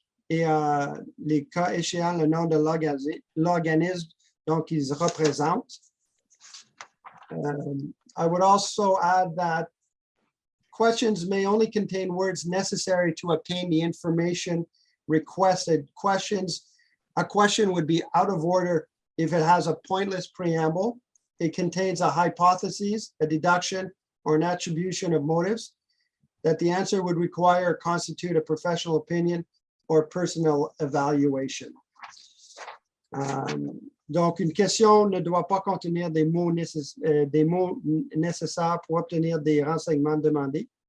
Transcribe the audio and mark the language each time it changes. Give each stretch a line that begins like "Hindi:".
French: et les cas échéants, le nom de l'organisme donc ils représentent.
English: I would also add that questions may only contain words necessary to obtain the information requested. A question would be out of order if it has a pointless preamble, it contains a hypothesis, a deduction, or an attribution of motives, that the answer would require or constitute a professional opinion or personal evaluation.
French: Donc, une question ne doit pas contenir des mots nécessaires pour obtenir des renseignements demandés.